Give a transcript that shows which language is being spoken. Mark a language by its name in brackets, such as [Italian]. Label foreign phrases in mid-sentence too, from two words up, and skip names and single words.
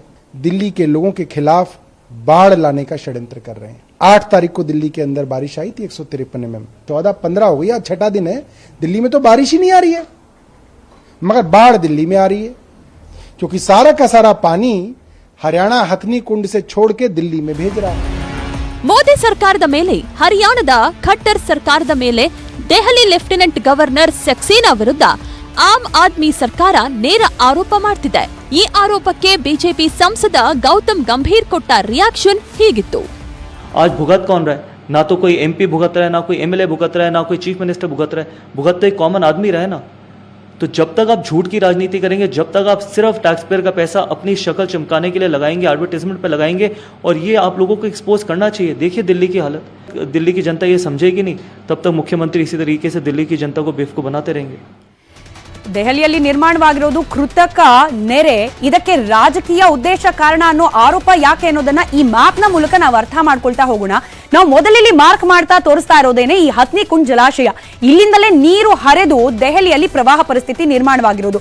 [Hindi] दिल्ली के लोगों के खिलाफ बाढ़ लाने का षड्यंत्र कर रहे हैं. 8 तारीख को दिल्ली के अंदर बारिश आई थी 153 mm. 14-15 हो गई, आज 6ठा दिन है. दिल्ली में तो बारिश ही नहीं आ रही है, मगर बाढ़ दिल्ली में आ रही है, क्योंकि सारा का सारा पानी हरियाणा हथनी कुंड से छोड़ के दिल्ली में भेज रहा है. [Kannada] ಮೋದಿ ಸರ್ಕಾರದ ಮೇಲೆ, ಹರಿಯಾಣದ ಖಟ್ಟರ್ ಸರ್ಕಾರದ ಮೇಲೆ ದೆಹಲಿ [English] Lieutenant Governor [Kannada] ಸಕ್ಸೇನಾ ವಿರುದ್ಧ ಆಮ್ ಆದ್ಮಿ ಸರ್ಕಾರ ನೇರ ಆರೋಪ ಮಾಡ್ತಿದೆ. ಈ ಆರೋಪಕ್ಕೆ ಬಿಜೆಪಿ ಸಂಸದ ಗೌತಮ್ ಗಂಭೀರ್ ಕೊಟ್ಟ ರಿಯಾಕ್ಷನ್ ಹೀಗಿತ್ತು. [Hindi] आज भुगत कौन रहा है? ना तो कोई MP भुगत रहा है, ना कोई MLA भुगत रहा है, ना कोई [English] Chief Minister [Hindi] भुगत रहा है. भुगत तो एक कॉमन आदमी रहे ना. तो जब तक आप झूठ की राजनीति करेंगे, जब तक आप सिर्फ [English] tax payer [Hindi] का पैसा अपनी शक्ल चमकाने के लिए लगाएंगे, एडवर्टाइजमेंट पे लगाएंगे, और ये आप लोगों को एक्सपोज करना चाहिए. देखिए दिल्ली की हालत, दिल्ली की जनता ये समझेगी नहीं, तब तक मुख्यमंत्री इसी तरीके से दिल्ली की जनता को बेवकूफ बनाते रहेंगे. [Kannada] ದೆಹಲಿಯಲ್ಲಿ ನಿರ್ಮಾಣವಾಗಿರೋದು ಕೃತಕ ನೆರೆ. ಇದಕ್ಕೆ ರಾಜಕೀಯ ಉದ್ದೇಶ ಕಾರಣ ಅನ್ನೋ ಆರೋಪ ಯಾಕೆ ಅನ್ನೋದನ್ನ ಈ ಮ್ಯಾಪ್ನ ಮೂಲಕ ನಾವು ಅರ್ಥ ಮಾಡ್ಕೊಳ್ತಾ ಹೋಗೋಣ. ನಾವು ಮೊದಲಿಲ್ಲಿ ಮಾರ್ಕ್ ಮಾಡ್ತಾ ತೋರಿಸ್ತಾ ಇರೋದೇನೆ ಈ ಹಥ್ನಿ-ಕುಂಡ್ ಜಲಾಶಯ. ಇಲ್ಲಿಂದಲೇ ನೀರು ಹರಿದು ದೆಹಲಿಯಲ್ಲಿ ಪ್ರವಾಹ ಪರಿಸ್ಥಿತಿ ನಿರ್ಮಾಣವಾಗಿರೋದು.